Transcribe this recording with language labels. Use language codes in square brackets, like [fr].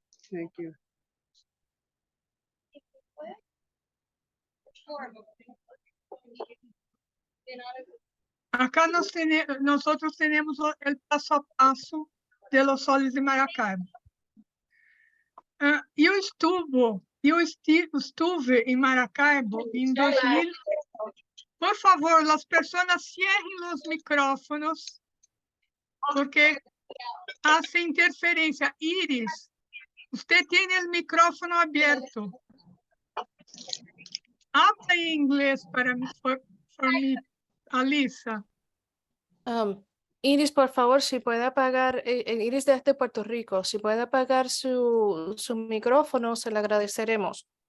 [en] Thank you. [es] Acá nosotros tenemos el paso a paso de los soles de Maracaibo. [pt] Eu estuve em Maracaibo em 2000. Por favor, as pessoas [es] cierren [pt] os micrófonos, [es] porque hace [pt] interferência. Iris, você tem o micrófono aberto. Habla em inglês para mim, [en] for me, [pt] Alisa. [es] Iris, por favor, si puede apagar, Iris desde Puerto Rico, si puede apagar su micrófono, se le agradeceremos.